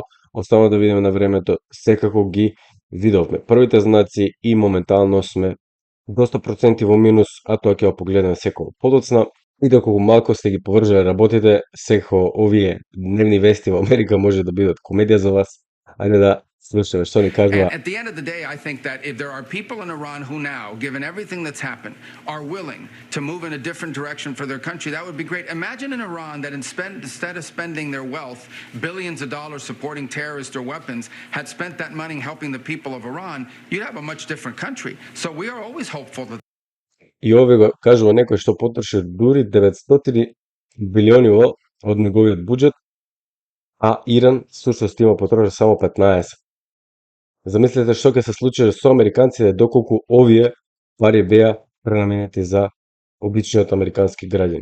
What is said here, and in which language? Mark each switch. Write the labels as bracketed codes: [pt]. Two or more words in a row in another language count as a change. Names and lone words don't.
[mk] Останува да видиме на времето, секако ги видовме првите знаци и моментално сме доста проценти во минус, а тоа ќе го погледнеме секој подоцна. И доколку малку сте ги поврзале работите, секој овие дневни вести во Америка може да бидат комедија за вас. Ајде да слушаме што ни кажува. [en] At the end of the day, I think that if there are people in Iran who now, given everything that's happened, are willing to move in a different direction for their country, that would be great. Imagine in Iran that instead of spending their wealth, billions of dollars supporting terrorists or weapons, had spent that money helping the people of Iran, you'd have a much different country. So we are always hopeful that... [mk] И овие го кажува некој што потроши дури 900 билиони од неговиот буџет, а Иран всушност има потроши само 15. Замислете што ќе се случи со американците доколку овие пари беа пренаменети за обичниот американски граѓани.